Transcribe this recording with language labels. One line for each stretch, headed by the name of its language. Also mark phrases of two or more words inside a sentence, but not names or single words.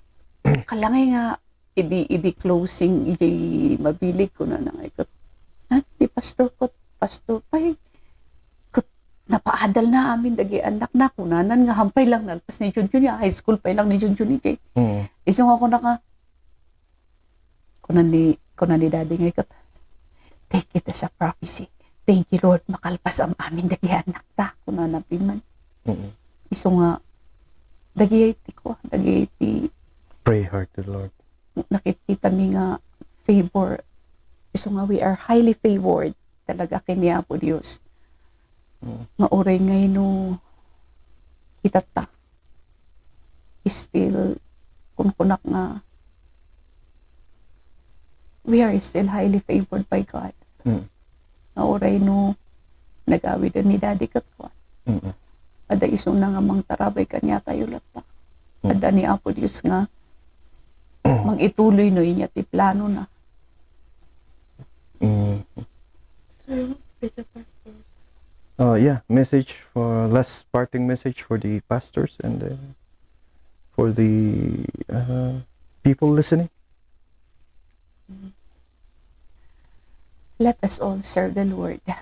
Iloko: Kalangay nga idi closing idi mabilig ko na ikot. Di pastor pay napaadal na amin dagi anak na kunanan nga hampay lang nalpas ni Junjun
English: high school
Iloko: pa lang ni Junjun ni Iso nga ako kunan ni daddy nga ikot.
English: Take it as a prophecy. Thank you Lord
Iloko: makalpas ang amin dagi anak ta kunanan piman. Iso nga dagi
English: pray hard to the Lord.
Iloko: Nakikita mi nga favor. Iso nga
English: we are highly favored
Iloko: talaga kini Apo Dios. Nga oray ngay no itata still kunak nga
English: we are still highly favored by God.
Iloko: Nga oray no nagawid ni daddy kat ko. Ada iso na nga mang tarabay kanya tayo lata. Ada ni Apo Dios nga mang ituloy no inya ti plano na.
English: Yeah, last parting message for the pastors and for the people listening. Let us all serve the Lord.